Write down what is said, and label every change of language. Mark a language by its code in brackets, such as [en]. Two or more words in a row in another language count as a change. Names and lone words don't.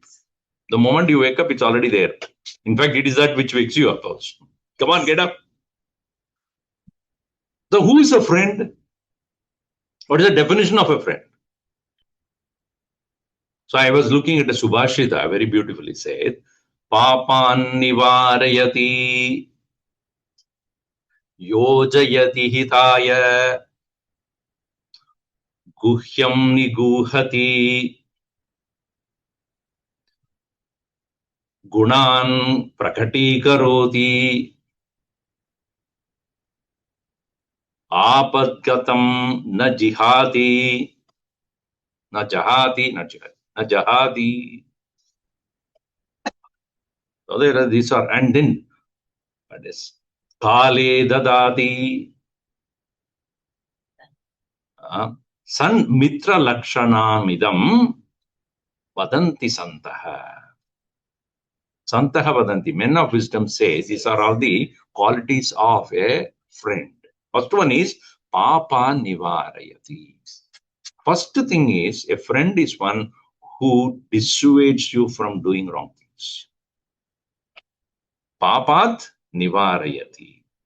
[en] The moment you wake up, it's already there. In fact, it is that which wakes you up also. Come on, get up. So who is a friend? What is the definition of a friend? So I was looking at a Subhashita, very beautifully said, [sa] पापान् निवारयति योजयति हिताय गुह्यं निगूहति गुणान् प्रकटीकरोति आपद्गतं न जिहाति न जहाति. [en] So these are, and then that is [sa] काले ददाति सन् मित्र लक्षणमिदं वदन्ति सन्तः. सन्तः वदन्ति. [en] Men of wisdom says these are all the qualities of a friend. First one is [sa] पाप निवारयति. [en] First thing is, a friend is one who dissuades you from doing wrong things. [sa] पापात् निवारयति.